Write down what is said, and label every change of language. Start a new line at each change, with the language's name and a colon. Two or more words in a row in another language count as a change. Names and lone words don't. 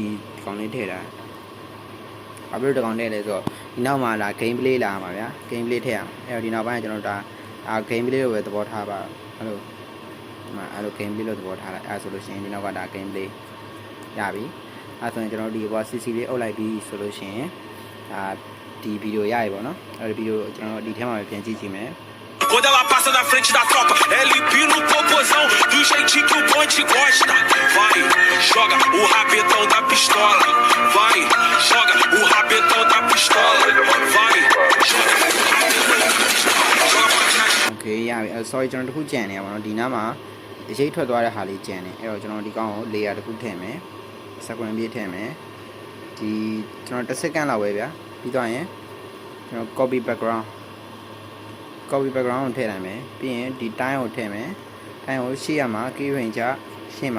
Burmese: ကောင်လေးထည့်တာဘာဖြစ်လို့ဒီကောင်ထည့်လဲဆိုတော့ဒီနောက်မှာလာ
English: game play
Burmese: လာမှာဗျာ
English: game play
Burmese: ထည့်ရအောင်အဲ့တော့ဒီနောက်ပိုင်းကျွန်တော်တို့ဒါ
English: game play
Burmese: ကိုပဲသဘောထားပါအဲ့လိုဒီမှာအဲ့လို
English: game play
Burmese: လို့သဘောထားလိုက်အဲ့ဆိုလို့ရှိရင်ဒီနောက်ကဒါ
English: game play
Burmese: ရပြီအဲ့ဆိုရင်ကျွန်တော်တို့ဒီဘော CC လေးအုပ်လိုက်ပြီးဆိုလို့ရှိရင်ဒီဗီဒီယိုရပြီပေါ့နော်အဲ့ဒီဗီဒီယိုကျွန်တော်ဒီထဲမှာပဲပြန်ကြည့်ကြည့်မယ်
Portuguese: Quando ela passa na frente da tropa, LP no popozão, do jeitinho que o bonde gosta. Vai, joga o rabetão da pistola. Vai, joga o rabetão da pistola. Vai, joga o rabetão da pistola.
Burmese: Okay ရပြီ sorry ကျွန်တော်တခုကြံနေရပါတော့ဒီနားမှာအရေးထွက်သွားတဲ့ဟာလေးကြံနေအဲ့တော့ကျွန်တော်ဒီကောင်ကို layer တခုထည့်မယ် sequence ပြေးထည့်မယ်ဒီကျွန်တော်10စက္ကန့်လောက်ပဲဗျာ ပြီးတော့ရင်ကျွန်တော်
English: copy background
Burmese: ကိုထည့်နိုင်မယ်ပြီးရင်ဒီ time ကိုထည့်မယ် time ကိုရှေ့ရမှာ
English: key frame
Burmese: ချရှေ့မှာ